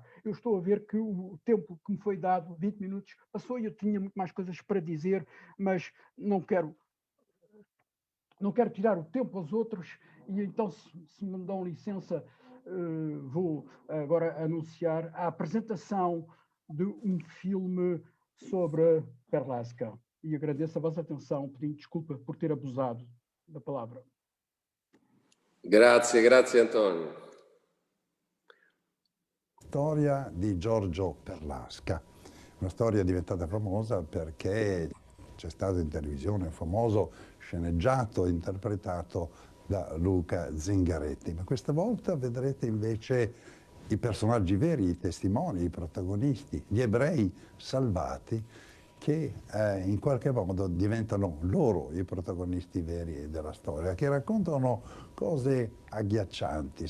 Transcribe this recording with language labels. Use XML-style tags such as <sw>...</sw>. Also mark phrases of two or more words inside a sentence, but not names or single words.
<pt>Eu estou a ver que o tempo que me foi dado, 20 minutos, passou e eu tinha muito mais coisas para dizer, mas não quero tirar o tempo aos outros e então, se me dão licença, vou agora anunciar a apresentação de um filme sobre Perlasca. E agradeço a vossa atenção, pedindo desculpa por ter abusado da palavra.</pt> <it>Grazie Antonio. Storia di Giorgio Perlasca, una storia diventata famosa perché c'è stato in televisione un famoso sceneggiato interpretato da Luca Zingaretti, ma questa volta vedrete invece i personaggi veri, i testimoni, i protagonisti, gli ebrei salvati che in qualche modo diventano loro i protagonisti veri della storia, che raccontano cose agghiaccianti.</it>